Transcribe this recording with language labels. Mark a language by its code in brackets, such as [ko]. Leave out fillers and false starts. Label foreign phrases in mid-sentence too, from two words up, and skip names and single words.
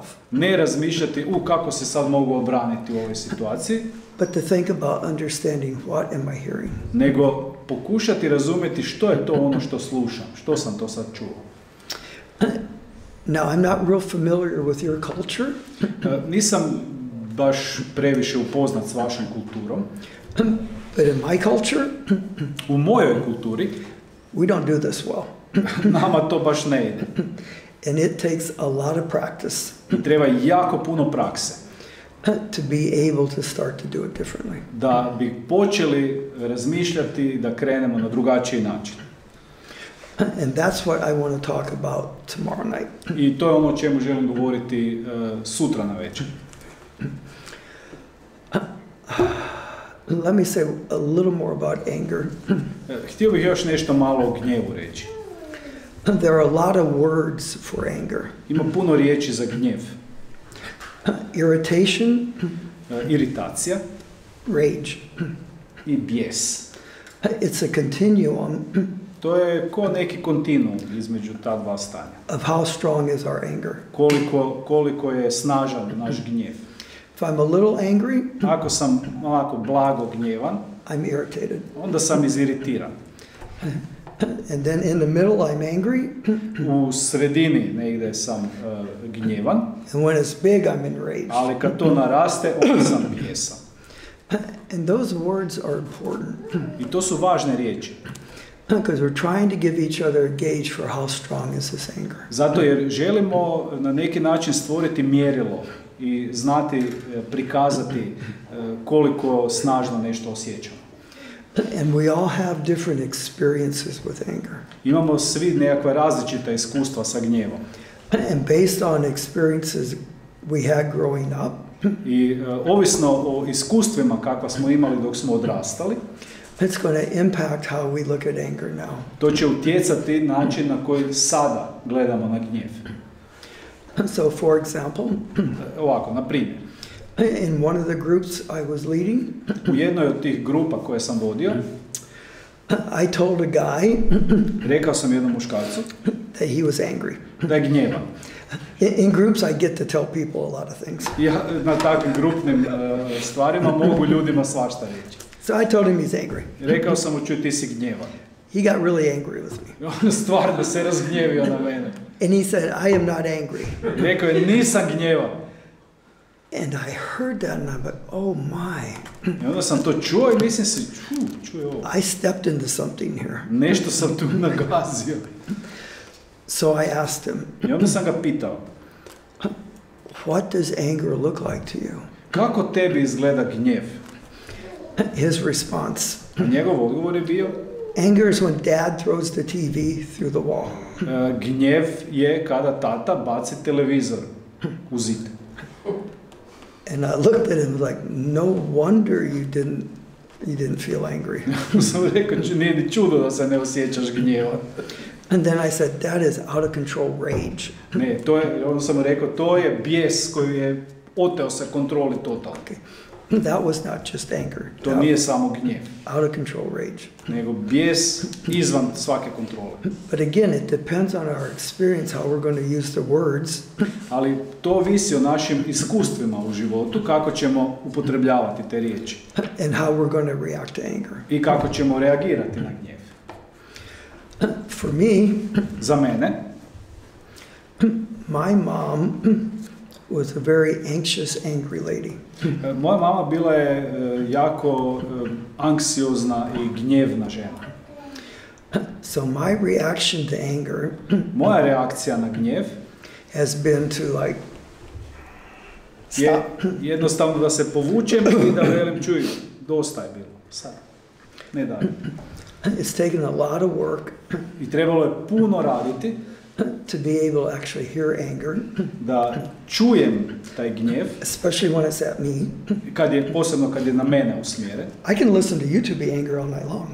[hr] Ne razmišljati kako se sad mogu obraniti u ovoj situaciji, [en] But to think about understanding what am I hearing. [hr] nego pokušati razumjeti što je to ono što slušam, što sam to sad čuo. [en] Now, I'm not real familiar with your culture, [hr] Nisam baš previše upoznat s vašom kulturom. [en] but in my culture, [hr] U mojoj kulturi [en] we don't do this well. [hr] nama to baš ne ide. [en] And it takes a lot of practice [hr] I treba jako puno prakse [en] to be able to start to do it differently. [hr] da bi počeli razmišljati da krenemo na drugačiji način. [en] And that's what I want to talk about tomorrow night. [hr] I to je ono o čemu želim govoriti sutra na večer. [en] Let me say a little more about anger. [hr] Htio bih još nešto malo o gnjevu reći. [en] There are a lot of words for anger. [hr] Ima puno riječi za gnjev. [en] Irritation, [hr] Iritacija [en] rage. [hr] i bijes. [en] It's a continuum [hr] To je ko neki kontinuum između ta dva stanja. [en] of how strong is our anger. [hr] Koliko je snažan naš gnjev. [en] If I'm a little angry, [hr] Ako sam ovako blago gnjevan, [en] I'm irritated. [hr] onda sam iziritiran. [en] And then in the middle, I'm angry. [hr] U sredini negdje sam gnjevan, [en] And when it's big, I'm enraged. [hr] ali kad to naraste, onda sam bijesan. [en] And those words are important [hr] I to su važne riječi. [en] because we're trying to give each other a gauge for how strong is this anger. [hr] Zato jer želimo na neki način stvoriti mjerilo i znati prikazati koliko snažno nešto osjećamo. [en] And we all have different experiences with anger. [hr] Imamo svi nekakva različita iskustva sa gnjevom. [en] And based on experiences we had growing up, [hr] I ovisno o iskustvima kakva smo imali dok smo odrastali, [en] it's going to impact how we look at anger now. [hr] to će utjecati način na koji sada gledamo na gnjev. [en] So, for example, [hr] Ovako, na primjer, [en] in one of the groups I was leading, [hr] u jednoj od tih grupa koje sam vodio, [en] I told a guy [hr] rekao sam jednom muškarcu [en] that he was angry. [hr] da je gnjevan. [en] In groups, I get to tell people a lot of things. [hr] Ja na takvim grupnim stvarima mogu ljudima svašta reći. [en] So I told him he's angry. [hr] Rekao sam mu, čuj, ti si gnjevan. [en] He got really angry with me. [hr] On stvarno se razgnjevio na mene. [en] And he said, I am not angry. [hr] Rekao je, nisam gnjevan. [en] And I heard that and I went, oh my. [hr] I onda sam to čuo i mislim se, čuj ovo. [en] I stepped into something here. [hr] Nešto sam tu nagazio. [en] So I asked him, [hr] I onda sam ga pitao, [en] what does anger look like to you? [hr] kako tebi izgleda gnjev? [en] His response, [hr] A njegov odgovor je bio, [en] anger is when dad throws the TV through the wall. [hr] gnjev je kada tata baci televizor u zid. [en] And I looked at him like, no wonder you didn't feel angry. [hr] Sam rekao, nije ni čudo da se ne osjećaš gnjevan. [en] And then I said, that is out of control rage. [hr] Ne, onda sam rekao, to je bijes koji je oteo se kontroli totalno. [en] That was not just anger. [hr] To nije samo gnjev, [en] Out of control rage. [hr] nego bijes izvan svake kontrole. [en] But again, it depends on our experience, how we're going to use the words. [hr] Ali to visi o našim iskustvima u životu, kako ćemo upotrebljavati te riječi. [en] And how we're going to react to anger. [hr] I kako ćemo reagirati na gnjev. [en] For me, [hr] Za mene, [en] my mom was a very anxious, angry lady. [hr] moja mama bila je jako anksiozna i gnjevna žena. [en] So my reaction to anger [hr] Moja reakcija na gnjev [en] has been to like [hr] je [en] stop. [hr] jednostavno da se povučem i da velim, čuj, dosta je bilo, sad, ne dalje. [en] It's taken a lot of work [hr] I trebalo je puno raditi [en] to be able to actually hear anger, [hr] da čujem taj gnjev, [en] especially when it's at me. [hr] Posebno kad je na mene usmjeren. [en] I can listen to you to be angry all night long.